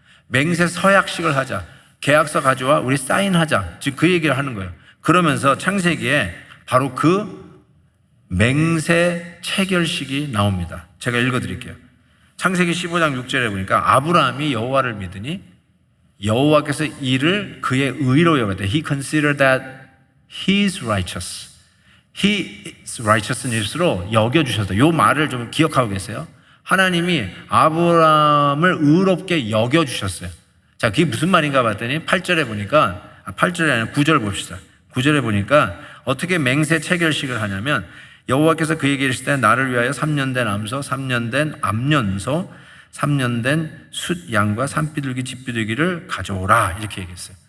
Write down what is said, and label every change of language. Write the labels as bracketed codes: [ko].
[ko] 맹세 서약식을 하자. 계약서 가져와 우리 사인하자. 지금 그 얘기를 하는 거예요. 그러면서 창세기에 바로 그 맹세 체결식이 나옵니다. 제가 읽어드릴게요. 창세기 15장 6절에 보니까 아브라함이 여호와를 믿으니 여호와께서 이를 그의 의로 여겼다. [en] He considered that he is righteous. His righteousness [ko] 로 여겨주셨다. 이 말을 좀 기억하고 계세요. 하나님이 아브라함을 의롭게 여겨주셨어요. 자, 그게 무슨 말인가 봤더니 8절에 보니까 8절이 아니라 9절 봅시다. 9절에 보니까 어떻게 맹세 체결식을 하냐면 여호와께서 그에게 이르시되 나를 위하여 3년 된 암소 3년 된 암년소 3년 된 숫 양과 산비둘기 집비둘기를 가져오라 이렇게 얘기했어요.